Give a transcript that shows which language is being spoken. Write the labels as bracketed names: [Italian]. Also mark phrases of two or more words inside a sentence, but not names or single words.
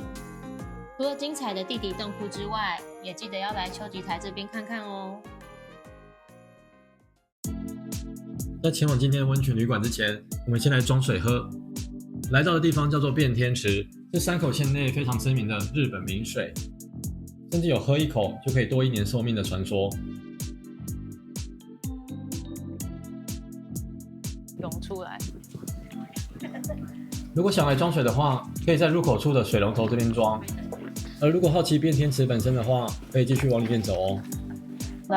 [Chinese] 除了精彩的地底洞窟之外，也記得要來秋吉台這邊看看哦。在前往今天的溫泉旅館之前，我們先來裝水喝。來到的地方叫做變天池，是山口縣內非常知名的日本名水，甚至有喝一口就可以多1年壽命的傳說。湧出來。如果想來裝水的話，可以在入口處的水龍頭這邊裝。而如果好奇變天池本身的話，可以繼續往裡面走哦。那，